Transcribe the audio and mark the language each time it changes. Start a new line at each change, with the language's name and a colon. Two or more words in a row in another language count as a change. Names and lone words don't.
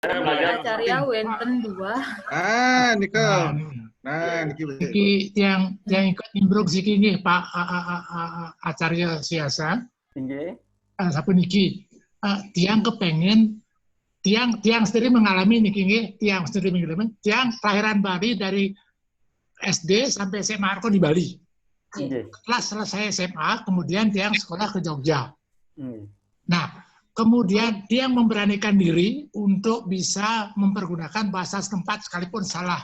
Balinese: Acarya wenten 2. Nikel. Nah, niki
Indonesian: yang ikut nimbrung
Balinese: siki nggih Pak Acarya Siasa. Nggih. Sampun niki tiang
Indonesian: kepengen tiang sendiri mengalami niki nggih, tiang sendiri mengalami tiang kelahiran Bali dari SD sampai SMA di Bali. Setelah selesai SMA, kemudian tiang sekolah ke Jogja. Nah, kemudian tiang memberanikan diri untuk bisa mempergunakan bahasa setempat sekalipun salah.